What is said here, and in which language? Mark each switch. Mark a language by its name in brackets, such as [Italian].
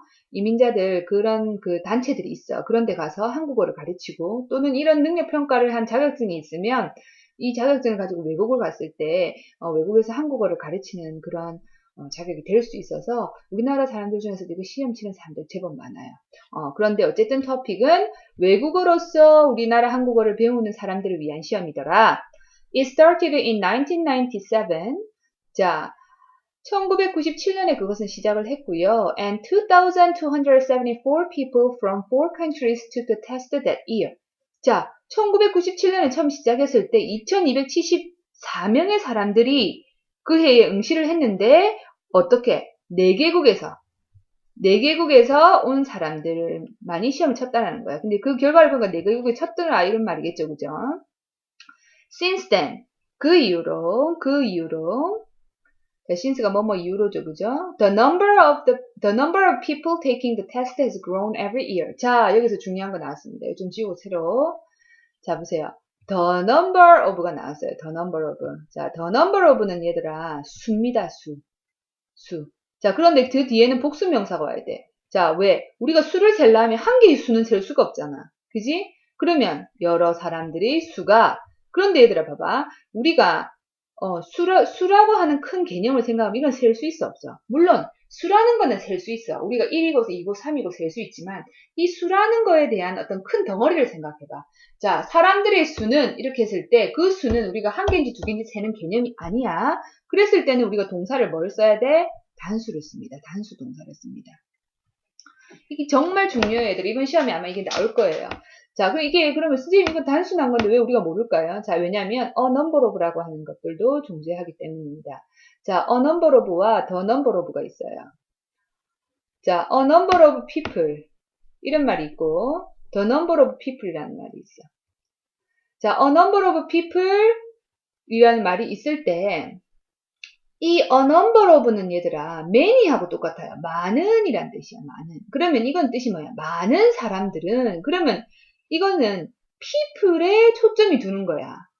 [Korean] 이민자들 그런 그 단체들이 있어. 그런 데 가서 한국어를 가르치고 또는 이런 능력 평가를 한 자격증이 있으면 이 자격증을 가지고 외국을 갔을 때 외국에서 한국어를 가르치는 그런 자격이 될 수 있어서 우리나라 사람들 중에서도 이거 시험 치는 사람들 제법 많아요. 그런데 어쨌든 토픽은 외국어로서 우리나라 한국어를 배우는 사람들을 위한 시험이더라. [English] It started in 1997. [Korean] 자, 1997년에 그것은 시작을 했고요. [English] And 2,274 people from 4 countries took the test that year. [Korean] 자, 1997년에 처음 시작했을 때 2,274명의 사람들이 그 해에 응시를 했는데 어떻게? 4개국에서 온 사람들만이 시험을 쳤다는 거야. 근데 그 결과를 보니까 4개국에 쳤더라 이런 말이겠죠. 그죠? [English] Since then, [Korean] 그 이후로 since가 뭐뭐 이후로죠, 그죠? [English] The number of people taking the test has grown every year. [Korean] 자, 여기서 중요한 거 나왔습니다. 좀 지우고 새로. 자, 보세요. The number of가 나왔어요. [English] The number of. [Korean] 자, the number of는 얘들아, 수입니다, 수. 자, 그런데 그 뒤에는 복수 명사가 와야 돼. 자, 왜? 우리가 수를 셀려면 한 개의 수는 셀 수가 없잖아. 그지? 그러면 여러 사람들이 그런데 얘들아 봐봐. 우리가 수라고 하는 큰 개념을 생각하면 이건 셀 수 있어, 없어? 물론 수라는 거는 셀 수 있어. 우리가 1이고 2고 3이고 셀 수 있지만 이 수라는 거에 대한 어떤 큰 덩어리를 생각해봐. 자, 사람들의 수는 이렇게 했을 때 그 수는 우리가 한 개인지 두 개인지 세는 개념이 아니야. 그랬을 때는 우리가 동사를 뭘 써야 돼? 단수를 씁니다. 단수 동사를 씁니다. 이게 정말 중요해요, 애들. 이번 시험에 아마 이게 나올 거예요. 자, 그러면 선생님 이건 단순한 건데 왜 우리가 모를까요? 자, 왜냐면 a number of라고 하는 것들도 존재하기 때문입니다. 자, a number of와 the number of가 있어요. 자, a number of people 이런 말이 있고 the number of people이라는 말이 있어. 자, a number of people 이라는 말이 있을 때 이 a number of는 얘들아 many하고 똑같아요. 많은 이란 뜻이야. 많은. 그러면 이건 뜻이 뭐야? 많은 사람들은 그러면 이거는 people에 초점이 두는 거야.